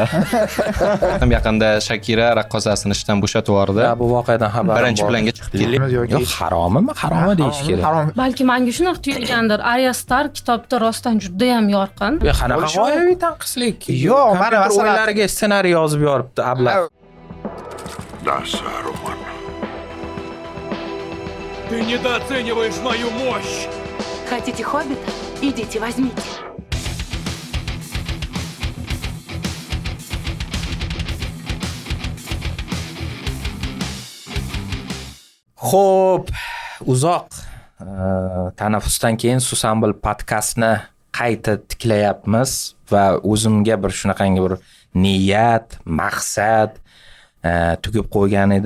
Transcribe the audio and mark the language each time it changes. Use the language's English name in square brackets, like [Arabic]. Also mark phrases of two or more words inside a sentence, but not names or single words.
[Uzbek] Yaqinda Shakira raqqosasini ishdan bo'shatib yubordi. Bu voqeadan xabarim Birinchi bor. planga chiqib keldi. Yo'q, haromimi? Haromi deyish kerak. Harom. Balki menga shunaqa tuyulgandir. Arya Stark kitobda rostdan juda ham yorqin. Qanaqa g'oyaviy tanqislik? Yo'q, mana masalan o'yinlariga ssenariy yozib yoribdi ablah. [Russian] Да, Саруман. Ты недооцениваешь мою мощь! Хотите хоббита? Идите, возьмите. [Uzbek] Xo'p, uzoq tanaffusdan keyin Susambil podkastni qayta tiklayapmiz va o'zimga bir shunaqangi bir niyat, maqsad tugib qo'ygan edim.